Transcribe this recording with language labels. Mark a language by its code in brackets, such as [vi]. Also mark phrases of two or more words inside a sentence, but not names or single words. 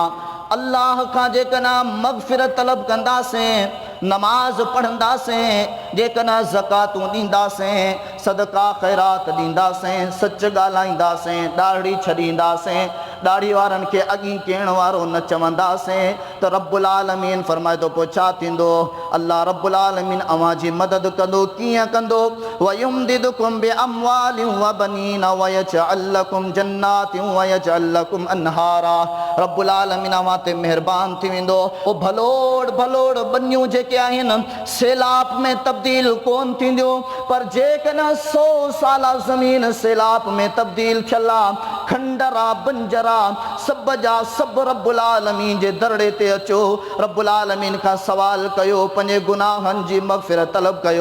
[sd] अल्लाह खां जेकॾहिं मग़फ़िरत तलब कंदासीं, नमाज़ पढ़ंदासीं, जेकॾहिं ज़कातूं ॾींदासीं, सदका ख़ैरात ॾींदासीं, सच ॻाल्हाईंदासीं, ॾाढ़ी छॾींदासीं, ॾाढ़ी वारनि खे अॻी कहिण वारो न चवंदासीं, त [ar] رب العالمين [sd] फरमाए थो पोइ छा थींदो? [ar] الله رب العالمين [sd] अव्हांजी मदद कंदो। कीअं कंदो? [ar] ويمددكم بأموال وبنين ويجعل لكم جنات ويجعل لكم أنهارا. رب العالمين [sd] अव्हां ते महिरबान थी वेंदो। ओ भलोड़ भलोड़ बनियूं जेके आहिनि सैलाब में तब्दील कोन थींदियूं, पर जेकॾहिं 100 साला ज़मीन सैलाब में तब्दील थियल आहे, खंडरा बंजरा सभ जा सभु [ar] رب العالمين [sd] जे दरड़े ते अचो, [ar] رب العالمين [sd] खां सवाल कयो, पंहिंजे गुनाहनि जी मग़फ़िरत तलब कयो।